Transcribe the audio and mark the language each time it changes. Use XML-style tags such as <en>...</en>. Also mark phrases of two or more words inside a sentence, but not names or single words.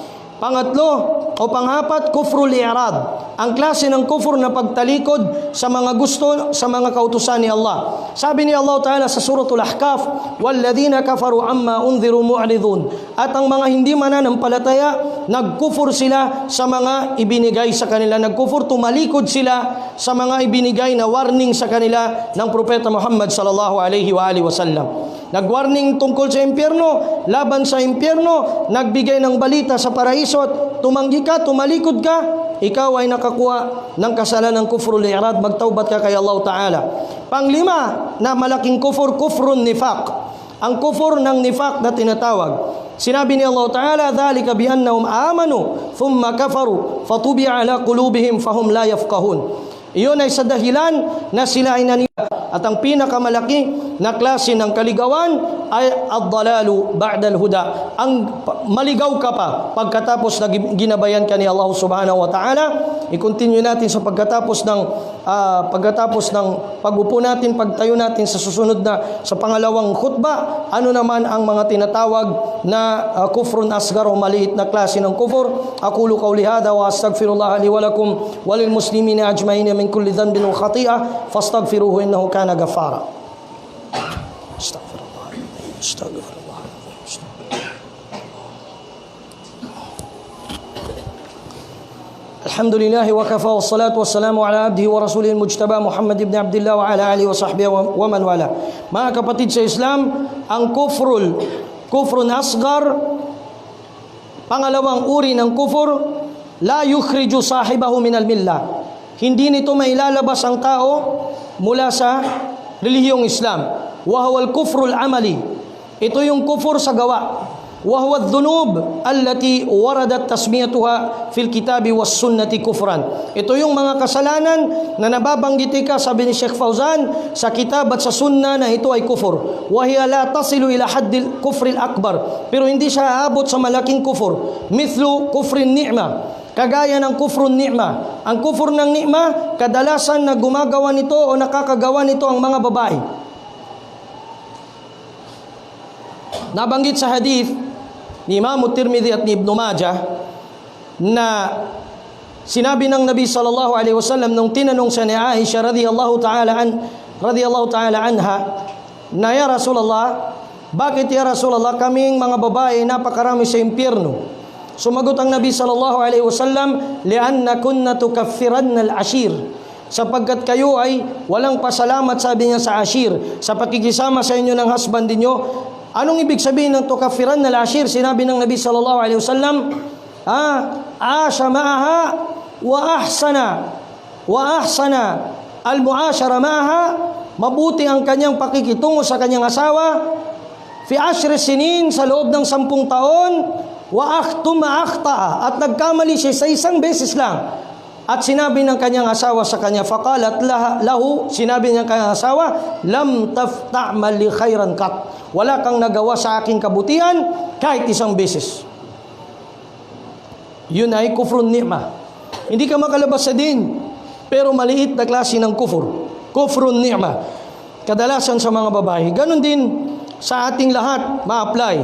<tl>Pangatlo o panghapat,</tl> <ar>كفر الإعراض.</ar> <tl>Ang klase ng kufur na pagtalikod sa mga gusto, sa mga kautusan ni Allah. Sabi ni Allah Ta'ala sa suratul Ahqaf,</tl> <ar>وَالَّذِينَ كَفَرُوا عَمَّا أُنذِرُوا مُعْرِضُونَ.</ar> <tl>At ang mga hindi mananampalataya, nagkufur sila sa mga ibinigay sa kanila. Nagkufur, tumalikod sila sa mga ibinigay na warning sa kanila ng Propeta Muhammad</tl> <ar>صلى الله عليه وعلى آله وسلم.</ar> <tl>Nagwarning tungkol sa impyerno, laban sa impyerno, nagbigay ng balita sa paraiso, at tumanggi ka, tumalikod ka, ikaw ay nakakuha ng kasalanan ng</tl> <ar>كفر الإعراض,</ar> <tl>magtaubat ka kay Allah Ta'ala. Panglima na malaking kufur,</tl> <ar>كفر النفاق.</ar> <tl>Ang kufur ng nifaq na tinatawag. Sinabi ni Allah Ta'ala,</tl> <ar>ذلك بأنهم آمنوا ثم كفروا فطبع على قلوبهم فهم لا يفقهون.</ar> <tl>Iyon ay sa dahilan na sila ay naniwala. At ang pinakamalaki na klase ng kaligawan ay</tl> <ar>الضلال بعد الهدى.</ar> <tl>Ang maligaw ka pa pagkatapos na ginabayan ka ni Allah</tl> <ar>سبحانه وتعالى.</ar> <tl>I-continue natin sa pagkatapos ng pag-upo natin, pagtayo natin sa susunod na sa pangalawang khutbah, ano naman ang mga tinatawag na</tl> <ar>كفر أصغر</ar> <tl>o maliit na klase ng kufur.</tl> <ar>أقول قولي هذا وأستغفر الله لي ولكم وللمسلمين أجمعين من كل ذنب وخطيئة فاستغفروه إنه كان غفارا. Astaghfirullah. الحمد لله وكفى والصلاة والسلام على عبده ورسوله المجتبى محمد بن عبد الله وعلى آله وصحبه ومن والى.</ar> <tl>Mga kapatid sa Islam, ang</tl> <ar>كفر أصغر,</ar> <tl>pangalawang uri ng kufur,</tl> <ar>لا يخرج صاحبه من الملة.</ar> <tl>Hindi nito mailalabas ang tao mula sa relihiyong Islam.</tl> <ar>وهو الكفر العملي.</ar> <tl>Ito yung kufur sa gawa.</tl> <ar>وهو الذنوب التي وردت تسميتها في الكتاب والسنة كفرا.</ar> <tl>Ito yung mga kasalanan na nababanggit sabi ni Sheikh Fauzan sa kitab at sa sunna na ito ay kufur.</tl> <ar>وهي لا تصل إلى حد الكفر الأكبر.</ar> <tl>Pero hindi siya aabot sa malaking kufur.</tl> <ar>مثل كفر النعمة.</ar> <tl>Kagaya ng</tl> <ar>كفر النعمة.</ar> <tl>Ang kufur ng ni'ma, kadalasan na gumagawa nito o nakakagawa nito ang mga babae. Nabanggit sa hadith ni Imam Tirmidhi at ni Ibn Majah na sinabi ng Nabi</tl> <ar>صلى الله عليه وسلم</ar> <tl>nung tinanong siya ni Aisha</tl> <ar>رضي الله تعالى عنها</ar> <tl>na,</tl> <ar>يا رسول الله,</ar> <tl>bakit</tl> <ar>يا رسول الله</ar> <tl>kaming mga babae napakarami sa impyerno? Sumagot ang Nabi</tl> <ar>صلى الله عليه وسلم, لأن كن تكفرن العشير.</ar> <tl>sapagkat kayo ay walang pasalamat, sabi niya sa ashir, sa pakikisama sa inyo ng husband ninyo. Anong ibig sabihin ng</tl> <ar>تكفرن العشير?</ar> <tl>Sinabi ng Nabi</tl> <ar>صلى الله عليه وسلم, عاش معها وأحسن المعاشرة معها,</ar> <tl>mabuti ang kanyang pakikitungo sa kanyang asawa,</tl> <ar>في 10 سنين,</ar> <tl>sa loob ng 10 taon,</tl> <ar>وأخطأ,</ar> <tl>at nagkamali siya sa isang beses lang. At sinabi ng kanyang asawa sa kanya,</tl> <ar>فقالت له,</ar> <tl>sinabi niya kanyang asawa,</tl> <ar>لم تفتعل لي خيرا قط,</ar> <tl>wala kang nagawa sa aking kabutihan kahit isang beses. Yun ay</tl> <ar>كفر النعمة.</ar> <tl>Hindi ka makalabas sa din, pero maliit na klase ng</tl> <ar>كفر النعمة.</ar> <tl>Kadalasan sa mga babae. Ganon din sa ating lahat ma-apply.</tl>